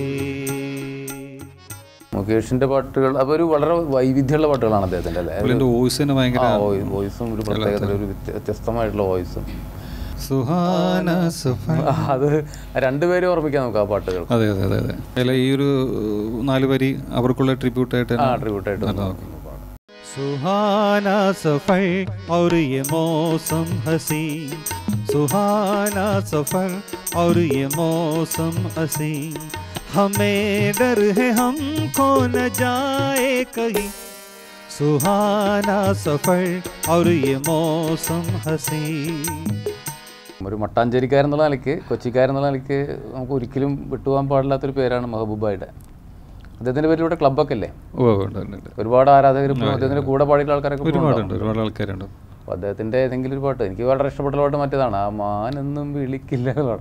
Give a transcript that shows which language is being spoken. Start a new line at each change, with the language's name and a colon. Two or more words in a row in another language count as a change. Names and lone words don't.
Malayalam: മുകേഷിന്റെ പാട്ടുകൾ അതൊരു വളരെ വൈവിധ്യമുള്ള പാട്ടുകളാണ് അദ്ദേഹത്തിന്റെ അല്ലേ. വോയിസും ഒരു പ്രത്യേകത, ഒരു വ്യത്യസ്തമായിട്ടുള്ള വോയിസും. സുഹാന അത് രണ്ടുപേരും ഓർമ്മിക്കാൻ നമുക്ക് ആ പാട്ടുകൾ. അതെ അതെ അതെ അതെ. അല്ല ഈ ഒരു 4 വരി അവർക്കുള്ള ട്രിബ്യൂട്ടായിട്ട്
Hindi: सुहाना सफर और ये मौसम हसी, सुहाना सफर और ये मौसम हसी, हमें डर है हम खो न जाए कहीं, सुहाना सफर और ये मौसम हसी.
Malayalam: ഒരു മട്ടാഞ്ചേരിക്കാരെന്നുള്ള നിലയ്ക്ക്, കൊച്ചിക്കാരെന്നുള്ള നിലയ്ക്ക് നമുക്ക് ഒരിക്കലും വിട്ടുപോകാൻ പാടില്ലാത്തൊരു പേരാണ് മെഹബൂബായുടെ. അദ്ദേഹത്തിൻ്റെ പേരിലൂടെ ക്ലബ്ബൊക്കെ അല്ലേ, ഒരുപാട് ആരാധകർ അദ്ദേഹത്തിൻ്റെ കൂടെ പാടിയുള്ള ആൾക്കാരൊക്കെ ഒരുപാട് ആൾക്കാരുണ്ട്. അപ്പോൾ അദ്ദേഹത്തിൻ്റെ ഏതെങ്കിലും ഒരു പാട്ട്, എനിക്ക് വളരെ ഇഷ്ടപ്പെട്ട പാട്ട് മറ്റേതാണ്, ആ മാനൊന്നും വിളിക്കില്ല പാട്ട്.